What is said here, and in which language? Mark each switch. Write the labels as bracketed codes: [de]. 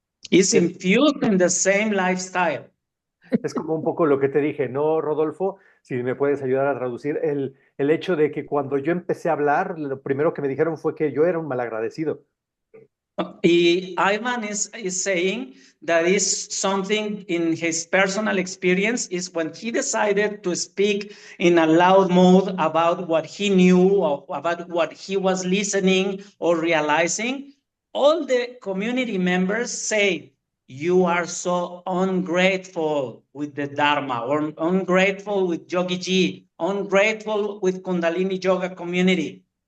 [en] It's infused in the same lifestyle. [es] Es como un poco lo que te dije, ¿no, Rodolfo? Si me puedes ayudar a traducir, el hecho de que cuando yo empecé a hablar, lo primero que me dijeron fue que yo era un malagradecido. [en] Y Ivan is saying that is something in his personal experience is when he decided to speak in a loud mode about what he knew or about what he was listening or realizing, all the community members say, you are so ungrateful with the Dharma, or ungrateful with Yogi Ji, ungrateful with Kundalini Yoga community.